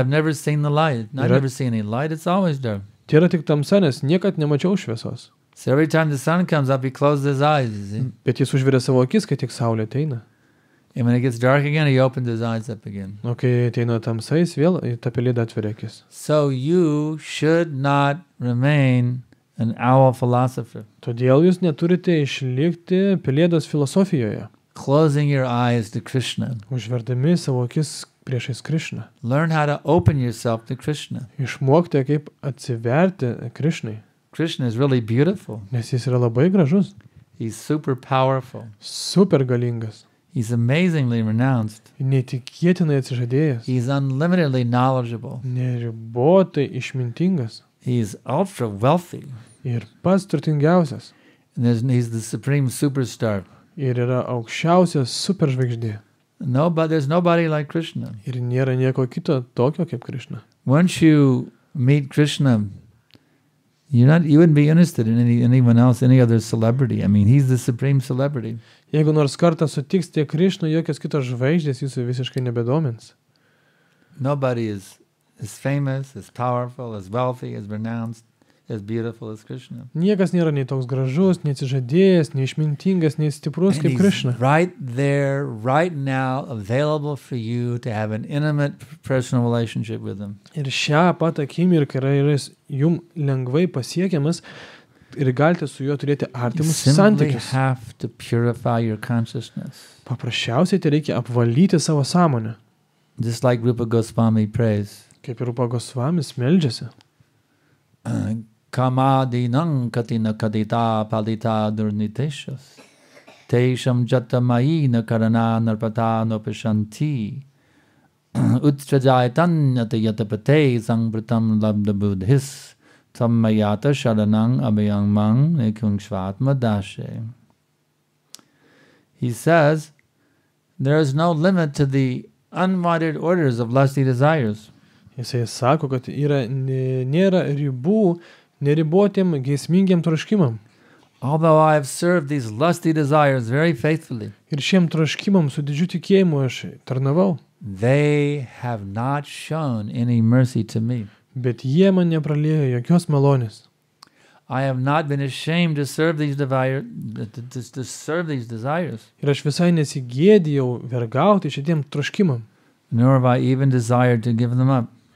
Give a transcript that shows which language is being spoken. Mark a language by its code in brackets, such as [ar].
[en] I've never seen the light. I've never seen any light. It's always dark. [lt] Tai yra tik tamsa, nes niekad nemačiau šviesos. [en] So every time the sun comes up, he closes his eyes, you see? [lt] Bet jis užveria savo akis, kai tik saulė ateina. [en] And when it gets dark again, he opens his eyes up again. [lt] O kai ateina tamsa, jis vėl ta pelėda atveria akis. [en] So you should not remain an owl philosopher, [lt] Todėl jūs neturite išlikti pelėdos filosofijoje, [en] closing your eyes to Krishna. [lt] užverdami savo akis priešais Krishną. [en] Learn how to open yourself to Krishna. [lt] Išmokti, kaip atsiverti Krishnai, [en] Krishna is really beautiful. [lt] nes jis yra labai gražus, [en] He's super powerful. [lt] super galingas, [en] He's amazingly renounced. [lt] neįtikėtinai atsižadėjęs, [en] He's unlimitedly knowledgeable. [lt] neribotai išmintingas [en] He's ultra wealthy. [lt] ir pats turtingiausias. [en] And he's the supreme superstar. [lt] Ir yra aukščiausias superžvaigždė. [en] There's nobody like Krishna. [lt] Ir nėra nieko kito tokio kaip Krishna. [en] Once you meet Krishna, you wouldn't be interested in anyone else, any other celebrity. I mean, he's the supreme celebrity. [lt] Jeigu nors kartą sutiksite Krishną, jokios kitos žvaigždės jūsų visiškai nebedomins. [en] Nobody is as famous, as powerful, as wealthy, as renounced, as beautiful as Krishna. [lt] Niekas nėra nei toks gražus, nei atsižadėjęs, nei išmintingas, nei stiprus [en] And [lt] kaip [en] he's [lt] Krishna. [en] right there, right now, available for you to have an intimate personal relationship with him. [lt] Ir šią pat akimirką yra jis jum lengvai pasiekiamas ir galite su juo turėti [en] You [lt] artimus [en] simply [lt] santykius. [en] have to purify your consciousness. [lt] Paprasčiausiai tai reikia apvalyti savo sąmonę. [en] Just like Rupa Goswami prays. [lt] Kaip ir Rupa Gosvamis meldžiasi. [sa] Kamadinam katina kadita palita durniteshas. Tesham jatamaina karana narpata nopashanti. Utstrajayatanyata yatapate sangpratam labda buddhis. Tammayata sharanang abhayang mang nekung shvatma dashe. [en] He says, there is no limit to the unwanted orders of lusty desires. [lt] Jisai sako, kad nėra ribų neribotiem geismingiam troškimam. [en] Although I have served these lusty desires very faithfully, [lt] Ir šiem troškimam su didžiu tikėjimu aš tarnavau. [en] they have not shown any mercy to me. [lt] Bet jie man nepralėjo jokios malonės. [en] I have not been ashamed to serve these desires, [lt] Ir aš visai nesigėdijau vergauti šitiem troškimam, [en] nor have I even desired to give them up.